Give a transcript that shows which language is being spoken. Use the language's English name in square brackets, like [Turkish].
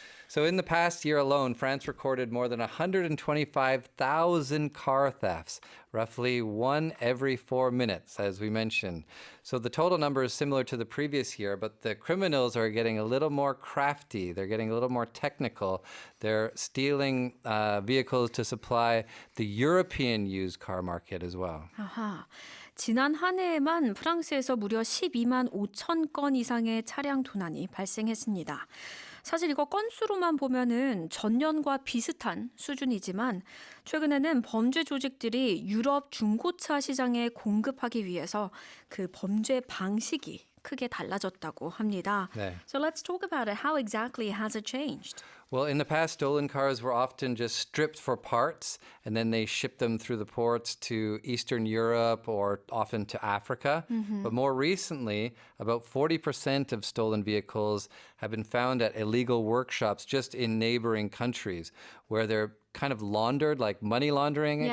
[English] So in the past year alone, France recorded more than 125,000 car thefts, roughly 1 every 4 minutes, as we mentioned. So the total number is similar to the previous year, but the criminals are getting a little more crafty. They're getting a little more technical. They're stealing vehicles to supply the European used car market as well. [Korean] 아하. 지난 한 해에만 프랑스에서 무려 12만 5천 건 이상의 차량 도난이 발생했습니다. 사실 이거 건수로만 보면은 전년과 비슷한 수준이지만 최근에는 범죄 조직들이 유럽 중고차 시장에 공급하기 위해서 그 범죄 방식이 크게 달라졌다고 합니다. 네. [English] So let's talk about it. How exactly has it changed? Well, in the past, stolen cars were often just stripped for parts, and then they shipped them through the ports to Eastern Europe or often to Africa. But more recently, about 40% of stolen vehicles have been found at illegal workshops just in neighboring countries where they're kind of laundered, like money laundering,